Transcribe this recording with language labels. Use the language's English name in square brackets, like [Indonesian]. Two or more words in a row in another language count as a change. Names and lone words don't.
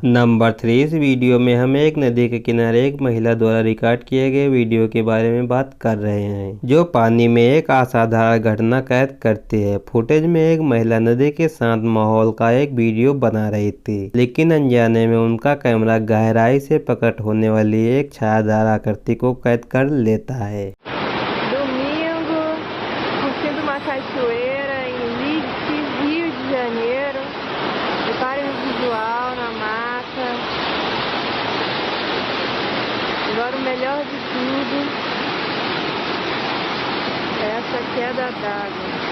[Hindi] नंबर 3, इस वीडियो में हम एक नदी के किनारे एक महिला द्वारा रिकॉर्ड किए गए वीडियो के बारे में बात कर रहे हैं जो पानी में एक असाधारण घटना कैद करती है। फुटेज में एक महिला नदी के शांत माहौल का एक वीडियो बना रही थी, लेकिन अनजाने में उनका कैमरा गहराई से प्रकट होने वाली एक छायादार आकृति को कैद कर लेता है। [Portuguese] Domingo, curtindo uma cachoeira em Leeds, Rio de Janeiro. Reparem o visual na mata. Agora o melhor de tudo é essa queda d'água.